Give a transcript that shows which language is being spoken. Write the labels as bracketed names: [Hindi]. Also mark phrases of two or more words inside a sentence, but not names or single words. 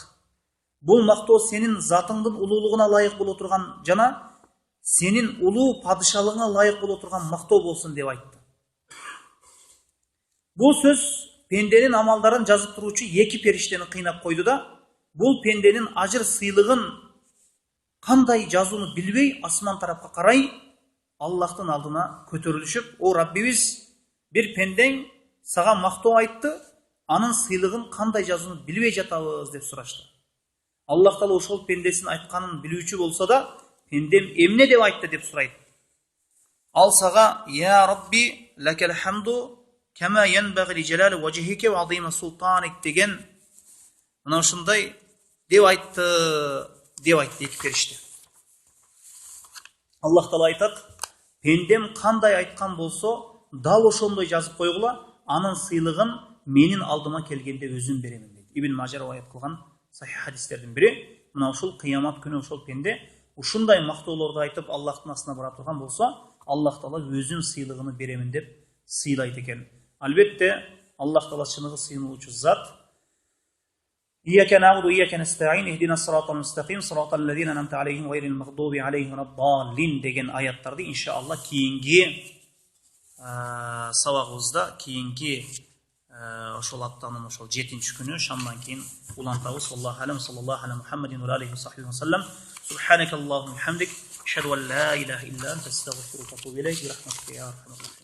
[Kyrgyz] Бул мактоо сенин затыңдын улуулугуна ылайык боло турган жана сенин улуу падышалыгыңа ылайык боло турган мактоо болсун деп айтты. Бул сөз пенденин амалдарын жазып туруучу эки периштени кыйнап койду да, бул пенденин ажыр сыйлыгын кандай жазууну билбей асман тарапка карай Аллахтын алдына көтөрүлүшүп, о Раббибиз, бир пендең сага мактоо айтты, анын сыйлыгын кандай жазууну билбей жатабыз деп сурашты. Аллах Таала ошол пендесин айтканын билүүчү болсо да, пендем эмне деп айтты деп сурайт. Ал сага: [Arabic] "يا ربي لك الحمد كما ينبغي لجلال وجهك وعظيم سلطانك" [Kyrgyz] деген мына ушундай деп айтты эки периште. Аллах Таала айтат: "Пендем кандай айткан болсо, дал ошондой жазып койгула, анын сыйлыгын менин алдыма келгенде өзүм беремин" дейт. Ибн Мажа риваят кылган сахих хадистердин бири. Мына ушул кыямат күнү ошол пенде ушундай мактоолорду айтып Аллахтын астына бара турган болсо, Аллах Таала өзүм сыйлыгын беремин деп сыйлайт экен. Албетте Аллах Таала чыныгы сыйынуучу зат. [Arabic] إياك نعبد وإياك نستعين اهدنا الصراط المستقيم صراط الذين أنعمت عليهم غير المغضوب عليهم ولا الضالين [Kyrgyz] деген аяттарды иншалла кийинки сабагыбызда, кийинки ошол аптанын ошол 7-нчи күнү шамдан кийин улантабыз. [Arabic] الله أعلم صلى الله على محمد وعليه وصحبه وسلم سبحانك اللهم وبحمدك أشهد أن لا إله إلا أنت أستغفرك وأتوب إليك, برحمتك يا أرحم الراحمين.